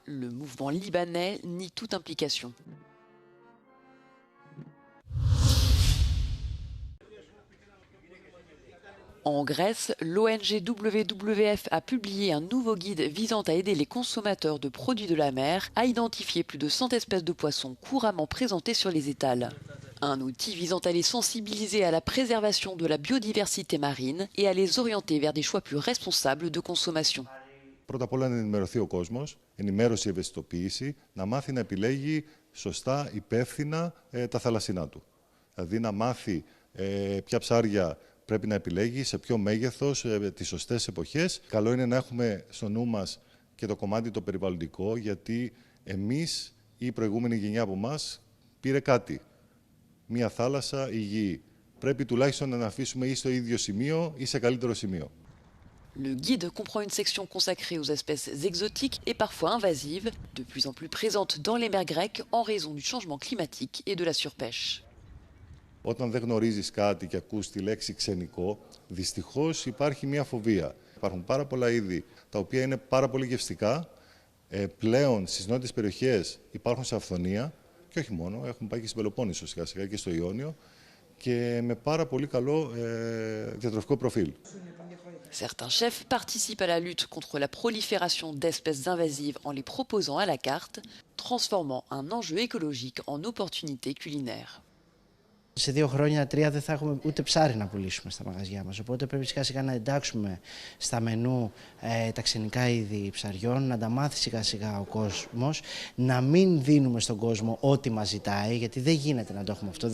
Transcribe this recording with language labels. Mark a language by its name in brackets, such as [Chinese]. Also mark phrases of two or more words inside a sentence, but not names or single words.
[French] Le mouvement libanais nie toute implication. En Grèce, l'ONG WWF a publié un nouveau guide visant à aider les consommateurs de produits de la mer à identifier plus de 100 espèces de poissons couramment présentées sur les étals. Un outil visant à les sensibiliser à la préservation de la biodiversité marine et à les orienter vers des choix plus responsables de consommation. [Greek] Πρώτα απ' όλα να ενημερωθεί ο κόσμος, ενημέρωση, ευαισθητοποίηση, να μάθει να επιλέγει σωστά, υπεύθυνα τα θαλασσινά του. Δηλαδή να μάθει ποια ψάρια πρέπει να επιλέγει σε ποιο μέγεθος, τις σωστές εποχές. Καλό είναι να έχουμε στο νου μας και το κομμάτι το περιβαλλοντικό, γιατί εμείς ή η προηγούμενη γενιά από εμάς πήρε κάτι. Μία θάλασσα υγιή. Πρέπει τουλάχιστον να αφήσουμε ή στο ίδιο σημείο ή σε καλύτερο σημείο. [French] Le guide comprend une section consacrée aux espèces exotiques et parfois invasives, de plus en plus présentes dans les mers grecques en raison du changement climatique et de la surpêche. [Greek] Όταν δεν γνωρίζεις κάτι και ακούς τη λέξη ξενικό, δυστυχώς υπάρχει μια φοβία. Υπάρχουν πάρα πολλά είδη τα οποία είναι πάρα πολύ γευστικά. Πλέον στις νότιες περιοχές υπάρχουν σε αυθονία και όχι μόνο, έχουν πάει και στην Πελοπόννησο σιγά σιγά και στο Ιόνιο και με πάρα πολύ καλό διατροφικό προφίλ. [French] Certains chefs participent à la lutte contre la prolifération d'espèces invasives en les proposant à la carte, transformant un enjeu écologique en opportunité culinaire. [Greek] Σε 2 χρόνια, 3 δεν θα έχουμε ούτε ψάρι να πουλήσουμε στα μαγαζιά μας. Οπότε πρέπει σιγά σιγά να εντάξουμε στα μενού τα ξενικά είδη ψαριών, να τα μάθει σιγά σιγά ο κόσμος, να μην δίνουμε στον κόσμο ό,τι μας ζητάει, γιατί δεν γίνεται να το έχουμε αυτό.